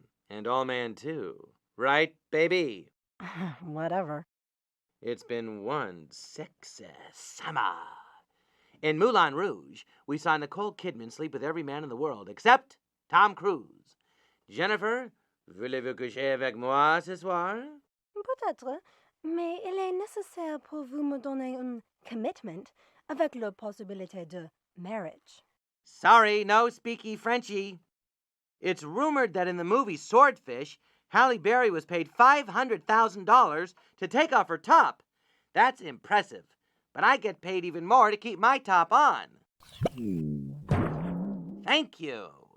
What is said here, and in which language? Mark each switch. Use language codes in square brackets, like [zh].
[en] And All Man too. Right, baby? Whatever. It's been one sexy summer. In Moulin Rouge, we saw Nicole Kidman sleep with every man in the world, except Tom Cruise. [fr] Jennifer, voulez-vous coucher avec moi ce soir? Peut-être, mais il est nécessaire pour vous me donner un commitment avec la possibilité de marriage. [en] Sorry, no speaky Frenchy. It's rumored that in the movie Swordfish, Halle Berry was paid $500,000 to take off her top. That's impressive, but I get paid even more to keep my top on. Thank you.